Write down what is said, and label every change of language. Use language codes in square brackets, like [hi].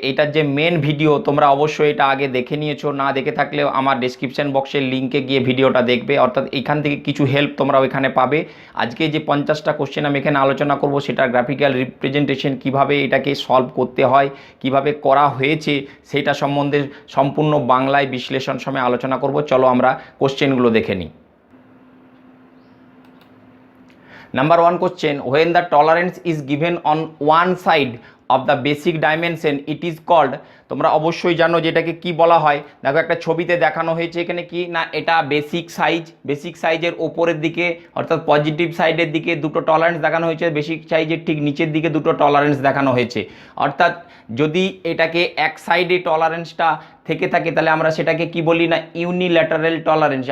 [bn] এটার যে main video তোমরা অবশ্যই এটা আগে দেখে নিয়েছো, না দেখে থাকলেও আমার ডেসক্রিপশন বক্সের লিঙ্কে গিয়ে ভিডিওটা দেখবে, অর্থাৎ এখান থেকে কিছু হেল্প তোমরা ওইখানে পাবে। আজকে যে 50টা কোশ্চেন আমি এখানে আলোচনা করব সেটা গ্রাফিক্যাল রিপ্রেজেন্টেশন কিভাবে এটাকে সলভ করতে হয়, কিভাবে করা হয়েছে সেটা সম্বন্ধে সম্পূর্ণ বাংলায় বিশ্লেষণ সময় আলোচনা করব। চলো আমরা কোশ্চেনগুলো দেখে নিই। [en] Number one question, when the tolerance is given on one side of the basic dimension it is called, [bn] তোমরা অবশ্যই জানো যে এটাকে কি বলা হয়। দেখো একটা ছবিতে দেখানো হয়েছে এখানে কি না, এটা বেসিক সাইজের ওপরের দিকে অর্থাৎ পজিটিভ সাইডের দিকে দুটো টলারেন্স দেখানো হয়েছে, বেসিক সাইজের ঠিক নিচের দিকে দুটো টলারেন্স দেখানো হয়েছে। অর্থাৎ যদি এটাকে এক সাইডে টলারেন্সটা থেকে থাকে তাহলে আমরা সেটাকে কি বলি না, ইউনিল্যাটারাল টলারেন্স।